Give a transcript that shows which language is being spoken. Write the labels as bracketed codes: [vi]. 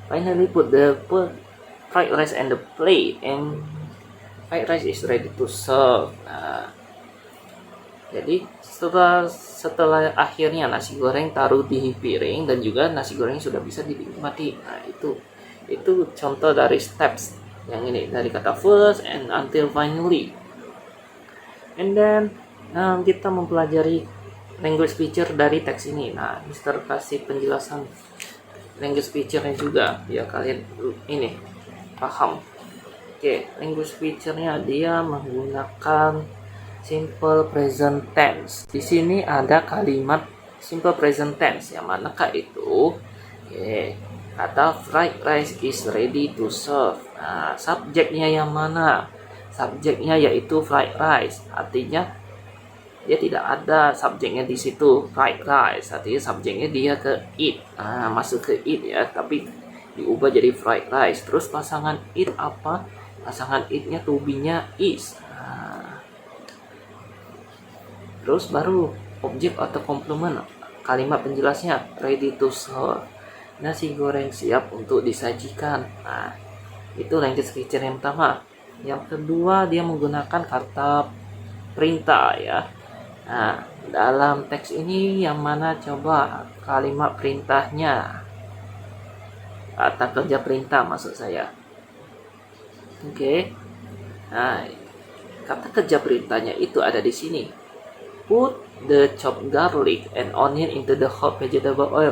[en] Finally put the fried rice and the plate, and fried rice is ready to serve. [id] Jadi setelah akhirnya nasi goreng taruh di piring dan juga nasi goreng sudah bisa dinikmati. Nah, itu contoh dari steps yang ini, dari kata first and until finally. And then kita mempelajari language feature dari teks ini. Nah, Mister kasih penjelasan language feature-nya juga biar kalian ini paham. Oke, language feature-nya dia menggunakan simple present tense. Di sini ada kalimat simple present tense, yang manakah itu? Oke, kata [en] fried rice is ready to serve. [id] Nah, subjeknya yang mana? Subjeknya yaitu fried rice. Artinya dia tidak ada subjeknya di situ, fried rice. Artinya subjeknya dia ke eat, masuk ke eat ya, tapi diubah jadi fried rice. Terus pasangan eat apa? Pasangan eat-nya to be-nya is. Terus baru objek atau komplement, kalimat penjelasnya ready to serve. Nasi goreng siap untuk disajikan. Nah, itu language feature yang pertama. Yang kedua, dia menggunakan kata perintah ya. Nah, dalam teks ini yang mana coba kalimat perintahnya? Kata kerja perintah maksud saya. Oke. Nah, kata kerja perintahnya itu ada di sini. [en] Put the chopped garlic and onion into the hot vegetable oil.